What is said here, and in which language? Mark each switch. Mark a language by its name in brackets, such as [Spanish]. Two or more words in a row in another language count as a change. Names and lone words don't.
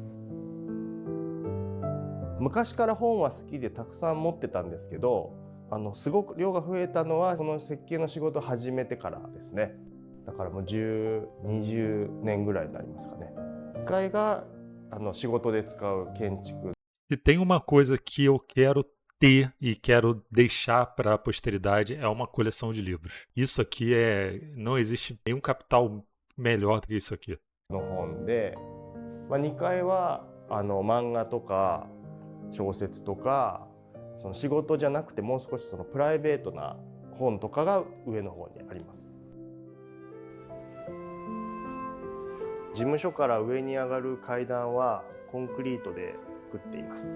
[Japanese] 昔から本は好きでたくさん持ってたんですけど、すごく量が増えたのはこの設計の仕事を始めてからですね。だからもう20年ぐらいになりますかね。1階が仕事で使う建築。 [Portuguese] Se tem uma coisa que eu quero ter e quero deixar para a posteridade é uma coleção de livros. Isso aqui não existe nenhum capital melhor do que isso aqui. [Japanese] の本で、2階は漫画とか小説とか、その仕事じゃなくてもう少しそのプライベートな本とかが上の方にあります。事務所から上に上がる階段はコンクリートで作っています。